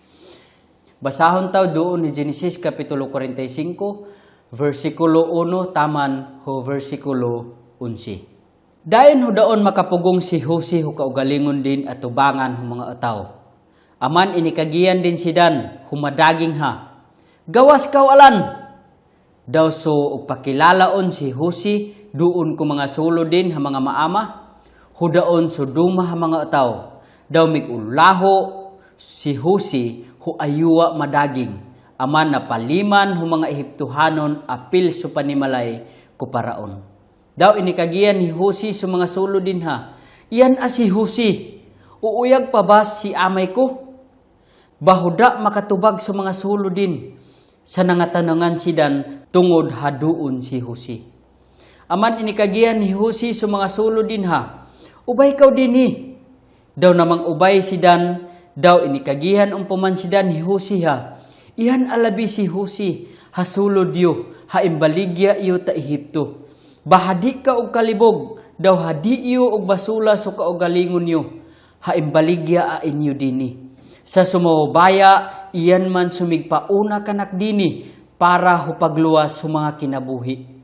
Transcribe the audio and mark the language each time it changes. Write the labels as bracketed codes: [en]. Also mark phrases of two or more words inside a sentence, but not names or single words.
[mba] Basahon taw doon ni Genesis Kapitulo 45, versikulo 1, taman ho versikulo 11. Dayon ho daon makapugong si Husi ho kaugalingon din at tubangan ho mga ataw. Aman inikagiyan din si Dan, humadaging ha. Gawas kawalan! Daw so pakilalaon si Husi, doon ko mga sulo din ha mga maama, hudaon so duma ha mga ataw. Daw migulaho si Husi, hu ayuwa madaging, aman na paliman hu mga Ehiptohanon apil so panimalay ko paraon. Daw inikagiyan ni Husi sa mga sulo din ha, iyan si Husi, uuyag pa ba si amay ko? Bahuda makatubag sa mga sulo din, sa nangatanangan sidan tungod haduon si Husi. Aman inikagiyan ni Husi sa mga sulo din ha, ubay kaw din ni. Daw namang ubay si Dan, daw inikagihan umpuman si Dan ni Husi ha. Iyan alabi si Husi, hasulod yu, haimbaligya iyo ta Ehipto. Bahadi ka og kalibog, daw hadi iyo og basula so kaugalingon yu, haimbaligya a inyo dini. Sa sumawabaya, iyan man sumigpauna kanak dini, para hupagluwas sa mga kinabuhi.